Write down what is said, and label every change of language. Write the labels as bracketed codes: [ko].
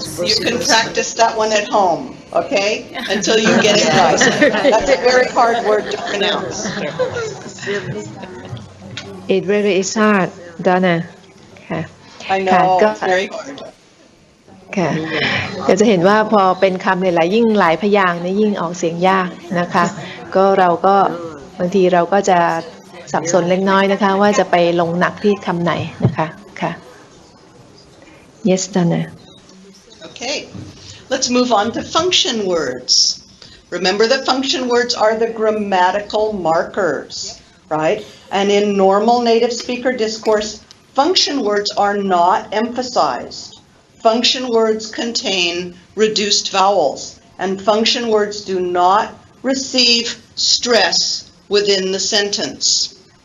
[en] You can practice that one at home, okay? Until you get it right. That's a very hard word to pronounce. It really is hard Donna ค่ะ I know, it's very hard. [th] ค่ะก็จะเห็นว่าพอเป็นคำหลายๆยิ่งหลายพยางค์เนี่ยยิ่งออกเสียงยากนะคะก็เราก็บางทีเราก็จะสับสนเล็กน้อยนะคะว่าจะไปลงหนักที่คำไหนนะคะค่ะ [en] Yes Donna Okay, let's move on to function words. Remember that function words are the grammatical markers, right? And in normal native speaker discourse, function words are not emphasized. Function words contain reduced vowels, and function words do not receive stress within the sentence.